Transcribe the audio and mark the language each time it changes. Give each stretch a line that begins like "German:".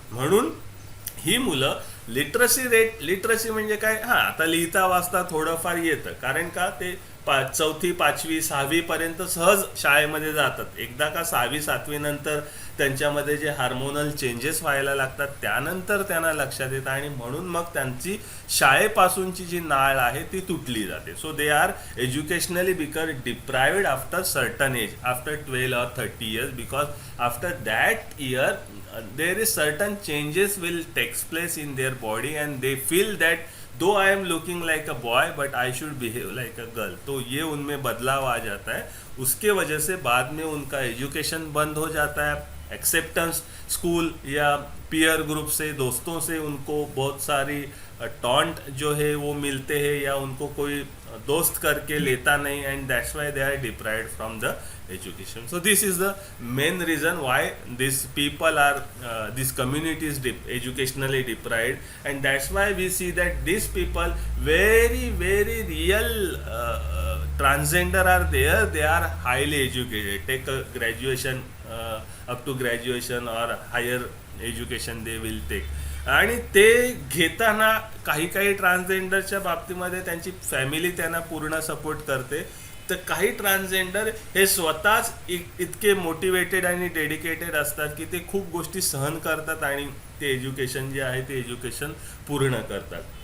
Marathi: म्हणून ही मुलं लिटरसी म्हणजे काय, हां आता लिहिता वाचता थोडंफार येतं, कारण का ते 4थी 5वी 6वी पर्यंत सहज शाळेमध्ये जातात. एकदा का 6वी 7वी नंतर त्यांच्यामध्ये जे हार्मोनल चेंजेस व्हायला लागतात त्यानंतर त्यांना लक्षात येतं आणि म्हणून मग त्यांची शाळेपासूनची जी नाळ आहे ती तुटली जाते.
English: So they are educationally become deprived after certain age, after 12 or 30 years, because after that year there is certain changes will takes place in their body and they feel that though I am looking like a boy but I should behave like a girl.
Hindi: तो ये उनमें बदलाव आ जाता है, उसके वजह से बाद में उनका एजुकेशन बंद हो जाता है. एक्सेप्टेंस स्कूल या पीयर ग्रुप से, दोस्तों से उनको बहुत सारी टॉन्ट जो है वो मिलते हैं या उनको कोई दोस्त करके लेता नहीं,
English: And that's why they are deprived from the education. So this is the main reason why these people are this community is educationally deprived, and that's why we see that these people very real transgender are there. They are highly educated, take a graduation up to graduation or higher education they will take.
Marathi: आणि ते घेताना काही ट्रान्सजेंडरच्या बाबतीमध्ये त्यांची family त्यांना पूर्ण support करते, तर काही ट्रान्सजेंडर हे स्वतःच इतके मोटिवेटेड आणि डेडिकेटेड असतात की ते खूप गोष्टी सहन करतात आणि ते एज्युकेशन जे आहे ते एज्युकेशन पूर्ण करतात.